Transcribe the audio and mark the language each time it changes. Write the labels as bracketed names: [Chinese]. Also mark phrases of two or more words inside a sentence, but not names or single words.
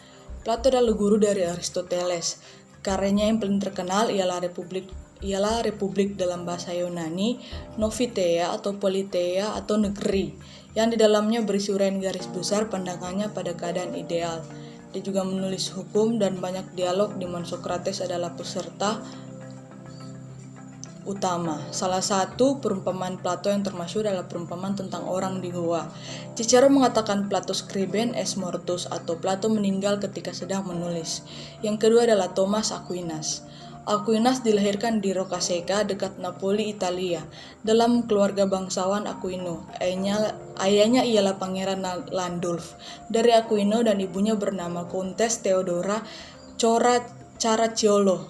[Indonesian] Plato adalah guru dari Aristoteles. Karyanya yang paling terkenal ialah Republik dalam bahasa Yunani, Noviteia atau Politeia atau negeri, yang di dalamnya berisi uraian garis besar pandangannya pada keadaan ideal. Dia juga menulis hukum dan banyak dialog di mana Socrates adalah peserta utama. Salah satu perumpamaan Plato yang termasyhur adalah perumpamaan tentang orang di gua. Cicero mengatakan Plato [Latin] scriben est mortus [Indonesian] atau Plato meninggal ketika sedang menulis. Yang kedua adalah Thomas Aquinas. Aquinas dilahirkan di Roccasecca dekat Napoli, Italia, dalam keluarga bangsawan Aquino. Ayahnya ialah Pangeran Landulf dari Aquino dan ibunya bernama Countess Theodora Caracciolo.